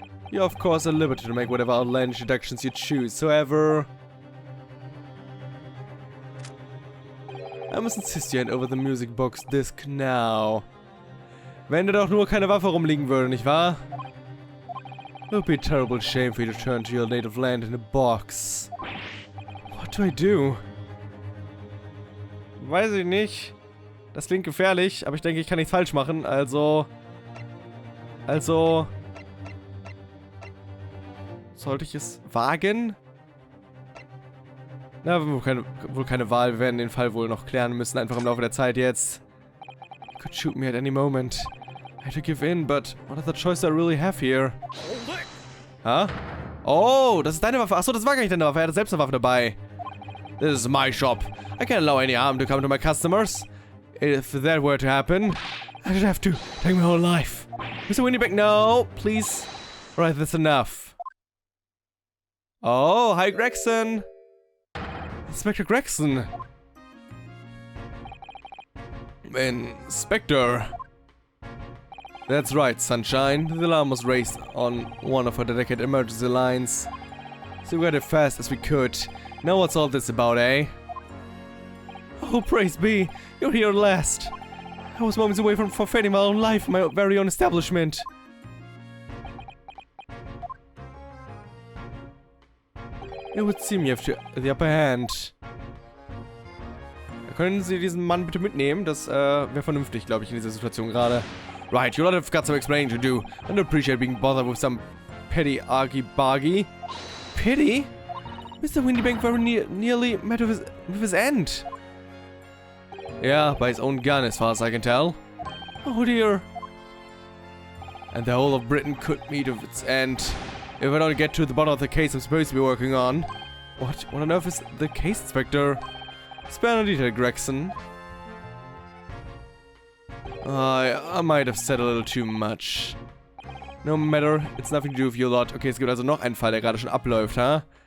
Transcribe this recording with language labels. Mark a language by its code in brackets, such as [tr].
[en] You're of course at liberty to make whatever outlandish deductions you choose, however... I must insist you hand over the music box disc now. [de] Wenn da doch nur keine Waffe rumliegen würde, nicht wahr? [en] It would be a terrible shame for you to return to your native land in a box. What do I do? [de] Weiß ich nicht. Das klingt gefährlich, aber ich denke, ich kann nichts falsch machen, also... Sollte ich es wagen? Na, wohl keine Wahl. Wir werden den Fall wohl noch klären müssen, einfach im Laufe der Zeit jetzt. [en] You could shoot me at any moment. I had to give in, but what other choice do I really have here? [de] Ha? Oh, das ist deine Waffe. Achso, das war gar nicht deine Waffe. Er hatte selbst eine Waffe dabei. [en] This is my shop. I can't allow any harm to come to my customers. If that were to happen, I should have to take my whole life. Mr. Windybank, no, please. Alright, that's enough. Oh, hi Gregson. Inspector Gregson. Inspector. That's right, Sunshine. The alarm was raised on one of our dedicated emergency lines. So we got it fast as we could. Now what's all this about, eh? Oh, praise be. You're here at last. I was moments away from forfeiting my own life in my very own establishment. It would seem you have the upper hand. [de] Können Sie diesen Mann bitte mitnehmen? Das wäre vernünftig, glaube ich, in dieser Situation gerade. [en] Right, you'll have got some explaining to do. I don't appreciate being bothered with some petty argy-bargy. Pity? Mr. Windybank very nearly met with his end. Yeah, by his own gun, as far as I can tell. Oh dear. And the whole of Britain could meet with its end. If I don't get to the bottom of the case I'm supposed to be working on. What on earth is the case, Inspector? Spare no detail, Gregson. I might have said a little too much. No matter, it's nothing to do with your lot. [de] Okay, es gibt also noch einen Fall, der gerade schon abläuft, ha?